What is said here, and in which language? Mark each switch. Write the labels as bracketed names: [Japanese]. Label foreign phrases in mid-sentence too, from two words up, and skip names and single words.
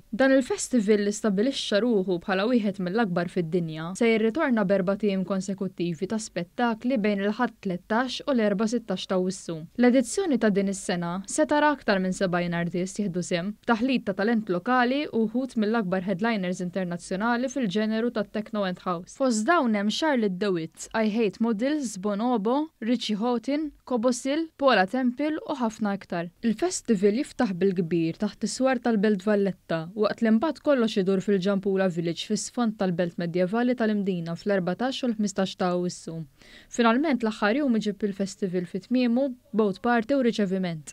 [Maltese] Dan il-festival li stabbilixxa ruħu bħala wieħed mill-akbar fid-dinja se jirritorna b'4 tiem konsekuttivi ta' spettakli bejn il-ħadd 13 u l-4-16 ta' Wissu. L-edizzjoni ta' din is-sena se tara aktar minn 70 artist jieħdu sem, taħlit ta' talent lokali u wħud mill-akbar headliners internazzjonali fil-ġeneru tat- [English] Techno and House. [Maltese] Fost dawn hemm Charlotte DeWitt, I Hate Models, Bonobo, Richie Houghton, Kobosil, Paula Temple u ħafna iktar. Il-festival jiftaħ bil-kbir taħt iswar tal-Belt Valletta waqt li mbagħad kollox idur fil-Ġampula Village fis-sfond tal-Belt Medjevali tal-Imdina fl-14 u l-15 ta' Awwissu. Finalment l-aħħar jum iġib il-festival fit-tmiemu [English] boat party [Maltese] u riċeviment.